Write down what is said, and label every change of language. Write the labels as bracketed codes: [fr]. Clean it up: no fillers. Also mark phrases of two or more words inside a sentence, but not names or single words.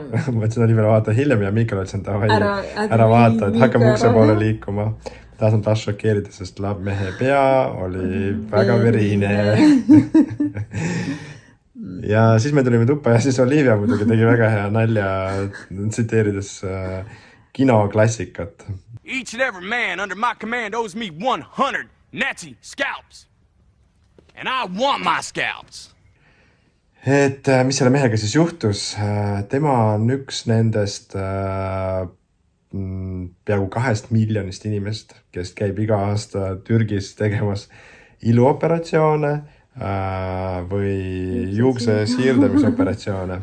[et] Ma ütlesin Olivia vaata hiljem ja Miikal ütlesin, et ära vaata, et hakkame ukse poole liikuma. Tahan taas šokeerida, sest mehe pea oli väga verine. Ja siis me tulime tuppa ja siis Olivia muidugi tegi väga hea nalja, tsiteerides kinoklassikat. [en] Each and every man under my command owes me 100 Nazi scalps. And I want my scalps. [et] Et mis selle mehega siis juhtus? Tema on üks nendest peaaegu 2 miljonist inimest, kes käib iga aasta Türgis tegemas iluoperatsioone või juukse siirdamisoperatsioone.